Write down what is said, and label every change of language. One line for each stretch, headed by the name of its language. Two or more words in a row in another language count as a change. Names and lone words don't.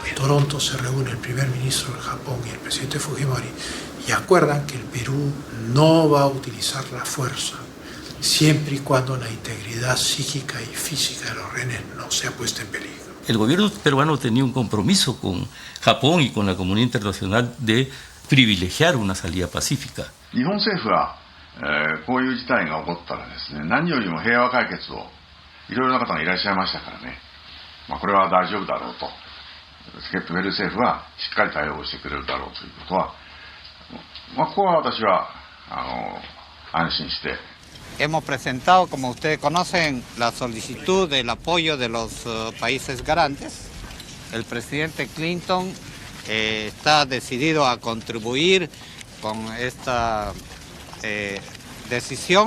Spanish: En Toronto se reúne el primer ministro del Japón y el presidente Fujimori y acuerdan que el Perú no va a utilizar la fuerza siempre y cuando la integridad psíquica y física de los rehenes no sea puesta en peligro. El gobierno peruano tenía un compromiso con Japón y con la comunidad internacional de privilegiar una salida pacífica.
Japanese: 日本政府はこういう事態が起こったらですね、何よりも平和解決をいろいろな方がいらっしゃいましたからね、これは大丈夫だろうと、ペルー政府はしっかり対応してくれるだろうということは、ここは私は安心して。
Spanish: Hemos presentado, como ustedes conocen, la solicitud del apoyo de los países garantes. El presidente Clinton está decidido a contribuir con esta decisión.